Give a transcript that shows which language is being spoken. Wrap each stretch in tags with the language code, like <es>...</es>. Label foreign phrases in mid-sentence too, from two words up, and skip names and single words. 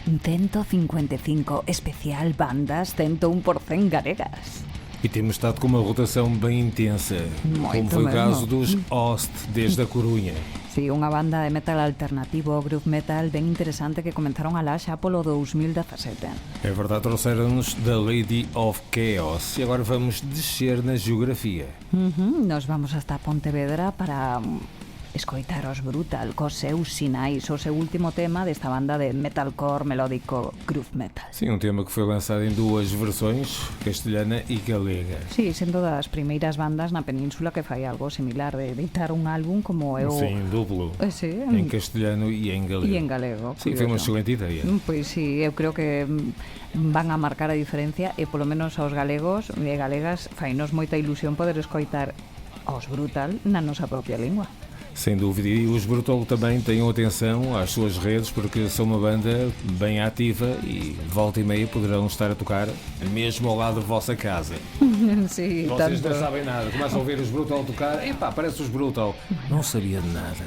<gl>155 especial bandas 101% galegas.</gl> <pt>E temos estado com uma rotação bem intensa, como foi o caso dos Host, desde a Corunha.</pt> <gl>Sí, unha banda de metal alternativo,</gl> <en>groove metal,</en> <gl>ben interesante que comenzaron alá xa polo 2017.</gl> <pt>É verdade, trouxeram-nos The Lady of Chaos e agora vamos descer na geografia.</pt> <gl>Nos vamos hasta Pontevedra para escoitar os Brutal cos seus Sinais, o seu último tema desta banda de metalcore melódico</gl> <en>groove metal.</en> <pt>Sim, um tema que foi lançado em duas versões, castelhana e galega.</pt> <gl>Sí, sendo das primeiras bandas na península que fai algo similar, de editar un álbum como é o...</gl> <pt>Sim, duplo,</pt> <gl>sí,</gl> <pt>em castelhano e em galego.</pt> <gl>E en galego.</gl> <pt>Sim, foi uma excelente ideia.</pt> <gl>Pois sí, eu creo que van a marcar a diferencia e polo menos aos galegos e galegas fainos moita ilusión poder escoitar aos Brutal na nosa propia lingua.</gl> <pt>Sem dúvida, e os Brutal também tenham atenção às suas redes, porque são uma banda bem ativa e volta e meia poderão estar a tocar mesmo ao lado da vossa casa. Sim, vocês tanto. não sabem nada, começam a ouvir os Brutal tocar, epá, parece os Brutal. Não sabia de nada.</pt>